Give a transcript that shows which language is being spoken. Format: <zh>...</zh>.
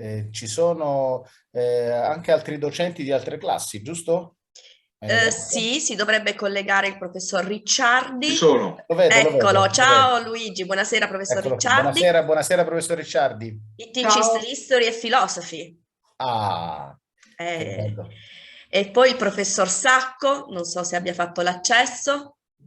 <it>Ci sono anche altri docenti di altre classi, giusto? Sì, si dovrebbe collegare il professor Ricciardi. Ci sono. Eccolo, ciao Luigi, buonasera professor Ricciardi. Buonasera professor Ricciardi.</it> <en>He teaches history e philosophy.</en> <it>Ah, che bello. E poi il professor Sacco, non so se abbia fatto l'accesso.</it>